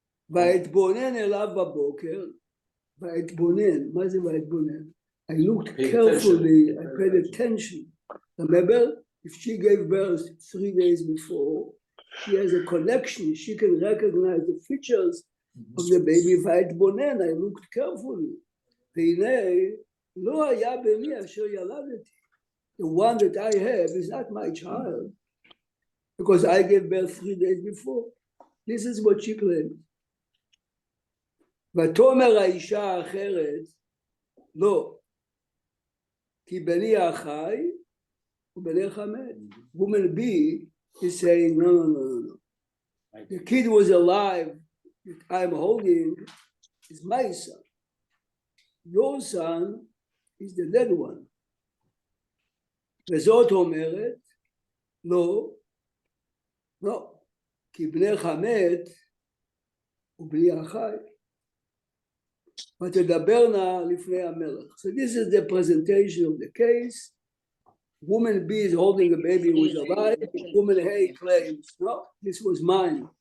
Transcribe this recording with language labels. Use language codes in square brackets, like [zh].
[he] והאתבונן אליו בבוקר, והאתבונן, מה זה והאתבונן? [en] I looked carefully, I paid attention. Remember, if she gave birth 3 days before, she has a connection, she can recognize the features of the baby, והאתבונן, I looked carefully. [he] והנה, לא היה בני אשר ילדתי. [en] The one that I have is not my child, because I gave birth 3 days before. This is what she claimed. [he] ותאמר האישה האחרת, לא, כי בני החי ובניך מת. [en] Woman B is saying, no. The kid was alive that I'm holding is my son. Your son is the dead one. [he] וזאת אומרת, לא, כי בניך מת ובני החי. ותדברנה לפני המלך. [en] So this is the presentation of the case. Woman B is holding a baby who is alive. Woman A claims, no, this was mine.